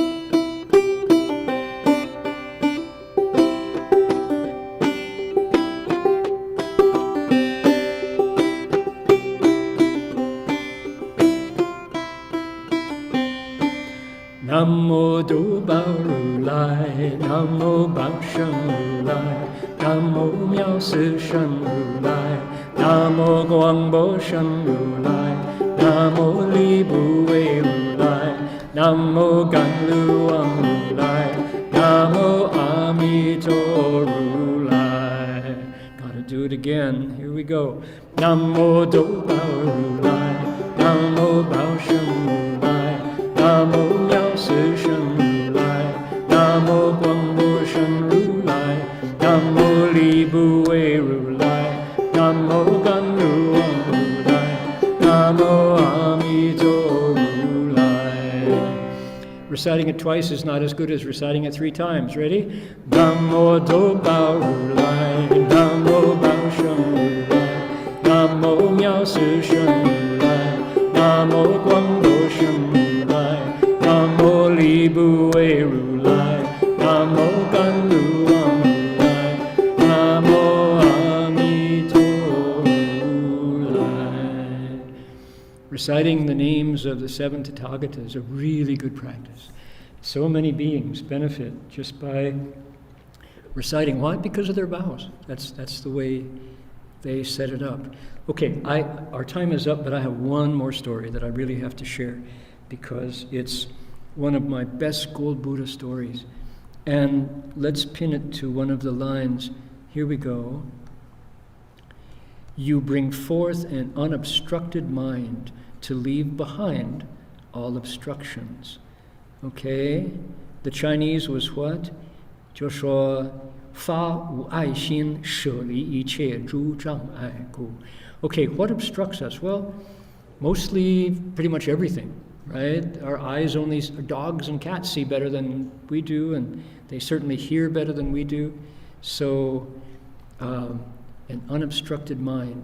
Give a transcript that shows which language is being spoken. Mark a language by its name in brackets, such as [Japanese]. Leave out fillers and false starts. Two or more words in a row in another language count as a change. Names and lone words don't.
[Chinese] 南无多宝如来，南无宝胜如来，南无妙色身如来，南无广博身如来，南无离怖畏如来，南无甘露王如来，南无阿弥陀如来. [English] Gotta do it again. Here we go. [Chinese] 南无多宝如来，南无宝胜如来，南无妙色身如来，南无广博身如来，南无离怖畏如来，南无甘露王如来，南无阿弥陀如来. [English] Reciting it twice is not as good as reciting it 3 times. Ready? [Chinese] 南无多宝如来，南无宝胜如来，南无妙色身如来，南无广博身如来，南无离怖畏如来，南无甘露王如来，南无阿弥陀如来. [English] Reciting the names of the 7 Tathagatas is a really good practice. So many beings benefit just by reciting. Why? Because of their vows. That's the way they set it up. Okay, our time is up, but I have one more story that I really have to share because it's one of my best gold Buddha stories. And let's pin it to one of the lines. Here we go. You bring forth an unobstructed mind to leave behind all obstructions. Okay? The Chinese was what? [Chinese] 就说发无爱心，舍离一切诸障碍故. [English] Okay, what obstructs us? Well, mostly pretty much everything, right? Our eyes only, our dogs and cats see better than we do, and they certainly hear better than we do. So, an unobstructed mind.